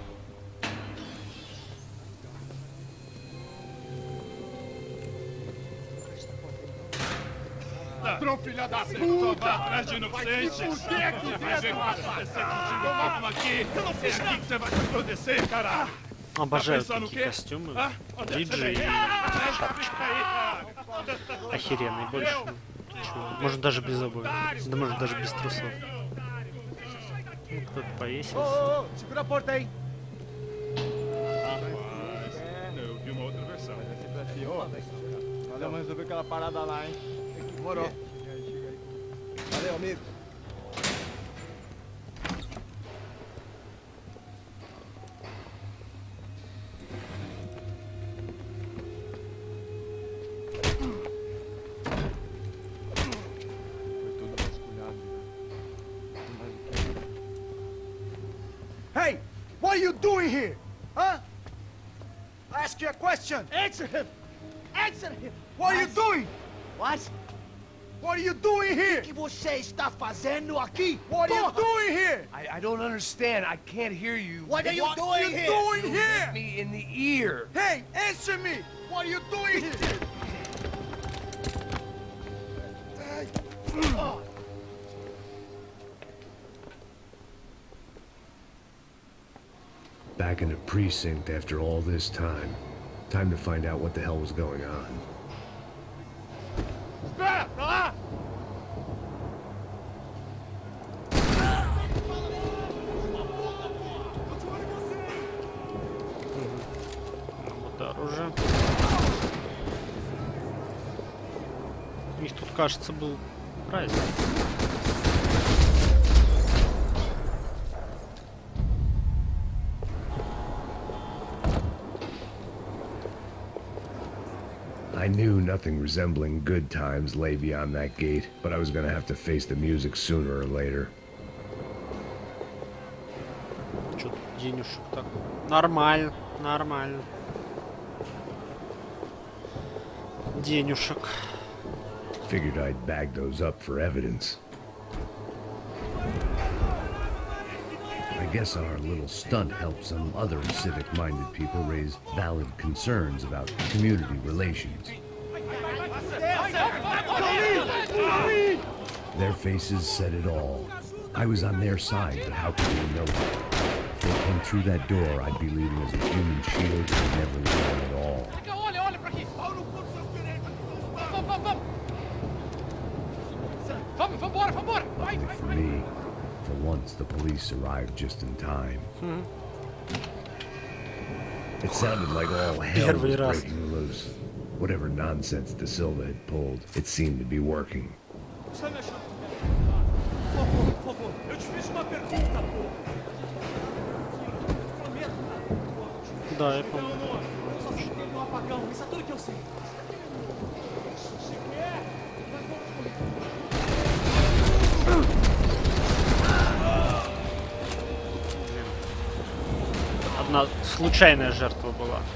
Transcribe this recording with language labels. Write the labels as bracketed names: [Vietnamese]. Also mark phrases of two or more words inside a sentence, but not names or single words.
[Portuguese] Patrão, filha da puta! Vai atrás de inocentes! Por que aqui dentro, rapaz? Vamos aqui! Eu não fiz nada! O que você vai se acontecer, caralho? [Russian] Обожаю [Portuguese] pensando o [Russian] такие [Portuguese] quê? [Russian] костюмы. А? [Portuguese] Onde é que você [Russian] Диджей. [Portuguese] vem? Fica aí, cara! [Russian] Охеренный больше. Может даже без обуви. Да может даже без трусов. Ну, кто-то повесился. [Portuguese] Ô, segura a porta aí. Rapaz, eu vi uma outra versão. Nós vamos resolver aquela parada lá, hein? Demorou. Valeu, amigo. Foi tudo vasculhado. [English] Hey, what are you doing here? Huh? I ask you a question. Answer him. Answer him. What are you doing? What? What are you doing here? [Portuguese] O que você está fazendo aqui? [English] What are you doing here? I don't understand. I can't hear you. What are you doing here? What are you doing here? Me in the ear. Hey, answer me. What are you doing here? Back in the precinct after all this time. Time to find out what the hell was going on. [Portuguese] Espera, pra lá! [Russian] Вот оружие. У них тут, кажется, был праздник. [English] I knew nothing resembling good times lay beyond that gate, but I was gonna have to face the music sooner or later. [Russian] Чё тут денежек так? Нормально, нормально. Денежек. [English] Figured I'd bag those up for evidence. I guess our little stunt helped some other civic-minded people raise valid concerns about community relations. Their faces said it all. I was on their side, but how could we know that? If they came through that door, I'd be leaving as a human shield and never leaving at all. [Portuguese] Olha, olha pra aqui! Vamos, vambora, vambora! Vai, [English] Luckily [Portuguese] vai, [English] for [Portuguese] vai! [English] me, for once the police arrived just in time. It sounded like all hell was [Russian] Первый раз. [English] breaking loose. Whatever nonsense De Silva had pulled, it seemed to be working. [Portuguese] Por favor, eu te fiz uma pergunta, pô. [Russian] Да, я помню. [Portuguese] No apagão, isso é tudo que eu sei. [Russian] Одна случайная жертва была.